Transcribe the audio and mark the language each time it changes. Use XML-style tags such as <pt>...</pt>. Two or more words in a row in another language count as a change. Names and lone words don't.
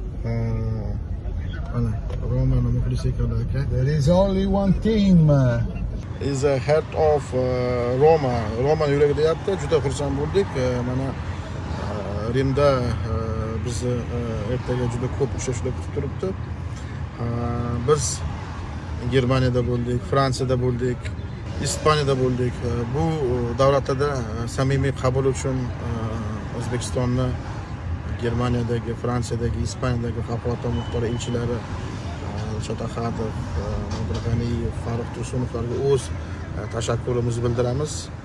<uz>Mana Romani muxlisi ekan aka.</uz> <en>There is only one team. Is a head of Roma.</en> <uz>Roma yuragi deyapti. Juda xursand bo'ldik. Mana Rimda bizni ertaga juda ko'p uchrashuvlar kutib turibdi. Biz Germaniyada bo'ldik, Fransiyada bo'ldik, Ispaniyada bo'ldik. Bu davlatlarda samimiy qabul uchun O'zbekistonni Germaniyadagi, Fransiyadagi, Ispaniyadagi favqulodda muxtor elchilari Dilshod Ahadov, Nodir G'aniyev, Farruh Tursunovlarga o'z tashakkurimizni bildiramiz.</uz>